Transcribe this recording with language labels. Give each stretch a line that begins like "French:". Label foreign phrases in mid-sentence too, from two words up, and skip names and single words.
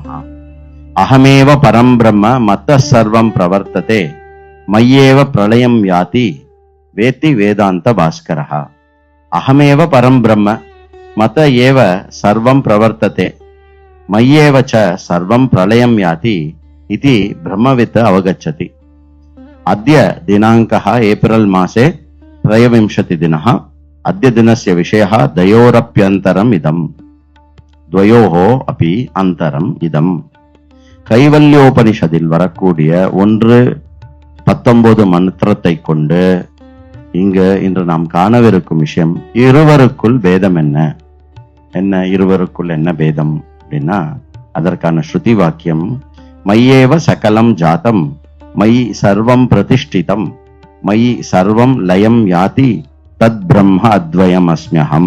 Sanskrit: अहमेव परम् ब्रह्म मत्त सर्वम् प्रवर्तते मय्येव प्रलयम् याति वेत्ति वेदान्त भास्करः. अहमेव परम् ब्रह्म मत्त एव सर्वम् प्रवर्तते मय्येव च सर्वम् प्रलयम् याति इति ब्रह्मवित् अवगच्छति. अद्य दिनाङ्कः ஏப்ரல் मासे 23 दिनः. अद्य दिनस्य विषयः द्वयोरप्यन्तरम् इदम्. द्वयोः अपि अन्तरम् इदम्.
Tamil: கைவல்யோபனிஷதில் வரக்கூடிய 1:19 மந்திரத்தை கொண்டு இன்று நாம் காணவிருக்கும் விஷயம், இருவருக்குள் பேதம் என்ன. இருவருக்குள் என்ன பேதம் அப்படின்னா, அதற்கான ஸ்ருதி வாக்கியம்
Sanskrit: मय्येव सकलम् जातम् मयि सर्वम् प्रतिष्ठितम् मयि सर्वम् लयम् याति तत् ब्रह्म अद्वयम् अस्म्यहम्.